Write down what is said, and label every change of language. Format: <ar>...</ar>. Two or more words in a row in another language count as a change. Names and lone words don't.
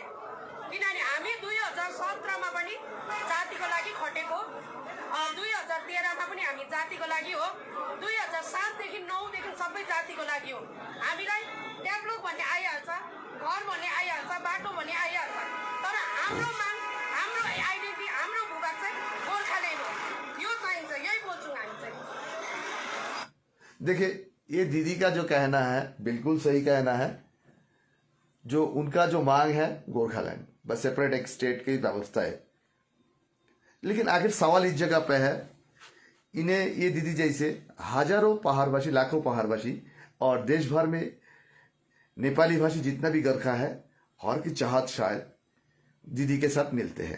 <ne>किनभने हामी 2017मा पनि जातिको लागि खटेको, 2013मा पनि हामी जातिको लागि हो, 2007देखि 9देखि सबै जातिको लागि हो। हामीलाई डेभलप भन्ने आइहाल्छ, घर भन्ने आइहाल्छ, बाटो भन्ने आइहाल्छ, तर हाम्रो माग, हाम्रो आइडेन्टिटी, हाम्रो भूभाग चाहिँ गोर्खाल्यान्ड हो। यो चाहिन्छ, यही बोल्छौँ हामी चाहिँ।</ne> <hi>देखिए, ये दीदी का जो कहना है बिल्कुल सही कहना है। जो उनका जो मांग है गोरखालैंड, बस सेपरेट एक स्टेट की व्यवस्था है। लेकिन आखिर सवाल इस जगह पे है, इन्हें ये दीदी जैसे हजारों पहाड़वासी, लाखों पहाड़वासी और देश भर में नेपाली भाषी जितना भी गोरखा है, हर की चाहत शायद दीदी के साथ मिलते हैं।</hi>